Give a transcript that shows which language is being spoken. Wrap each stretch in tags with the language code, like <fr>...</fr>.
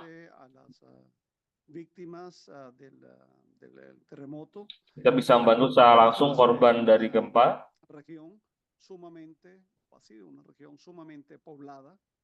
<es>directamente a las víctimas del terremoto.</es> <id>kita bisa membantu secara langsung korban dari gempa.</id> <es>Región sumamente, ha sido una región sumamente poblada.</es>